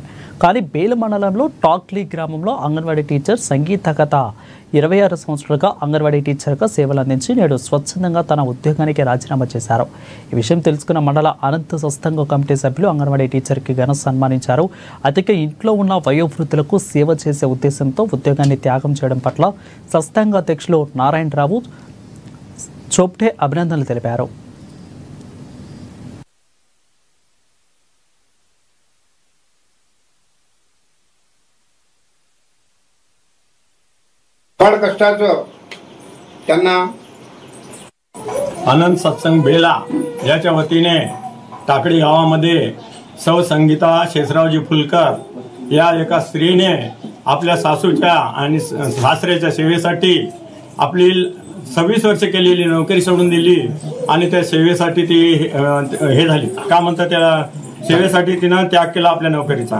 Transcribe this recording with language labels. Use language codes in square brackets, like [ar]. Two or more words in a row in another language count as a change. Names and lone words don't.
[te] కానీ బేల మండలంలో టాక్లీ గ్రామంలో అంగన్వాడీ టీచర్ సంగీత గత 26 సంవత్సరాలుగా అంగన్వాడీ టీచర్గా సేవలు అందించి నేడు స్వచ్ఛందంగా తన ఉద్యోగానికి రాజీనామా చేశారు. ఈ విషయం తెలుసుకున్న మండల అనంత సత్సంగ కమిటీ సభ్యులు అంగన్వాడీ టీచర్కి ఘన సన్మానించారు. అతికే ఇంట్లో ఉన్న వయోవృద్ధులకు సేవ చేసే ఉద్దేశంతో ఉద్యోగాన్ని త్యాగం చేయడం పట్ల సత్సంగ అధ్యక్షులు నారాయణరావు చోప్టే అభినందనలు తెలిపారు. [mr] कष्टाचं त्यांना आनंद सत्संग बेला याच्या वतीने टाकळी गावामध्ये सौ संगीता शेषरावजी फुलकर या एका स्त्रीने आपल्या सासूच्या आणि सासऱ्याच्या सेवेसाठी आपली 26 वर्ष केलेली नोकरी सोडून दिली आणि त्या सेवेसाठी ती हे झाली, का म्हणतात त्या सेवेसाठी तिनं त्याग केला आपल्या नोकरीचा.